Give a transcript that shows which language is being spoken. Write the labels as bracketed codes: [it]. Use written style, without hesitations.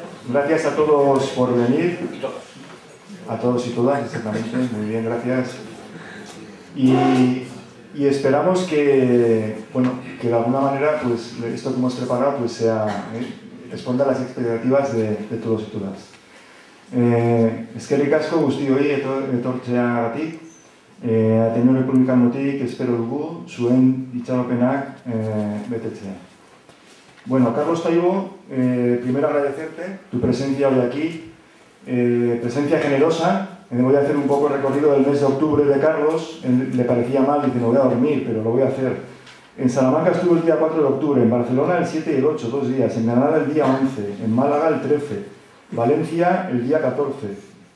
[es] Gracias a todos por venir. A todos y todas, exactamente. Muy bien, gracias. Y esperamos que, bueno, que de alguna manera, pues, esto que hemos preparado, pues, responda a las expectativas de todos y todas. [eu] Eskerrik asko guztioi etortzeagatik. Ateneo Republicanotik espero dugu zuen itxaropenak betetzea. [es] Bueno, Carlos Taibo, primero agradecerte tu presencia hoy aquí, presencia generosa. Voy a hacer un poco el recorrido del mes de octubre de Carlos. Le parecía mal, dice, no voy a dormir, pero lo voy a hacer. En Salamanca estuvo el día 4 de octubre, en Barcelona el 7 y el 8, 2 días, en Granada el día 11, en Málaga el 13, Valencia el día 14.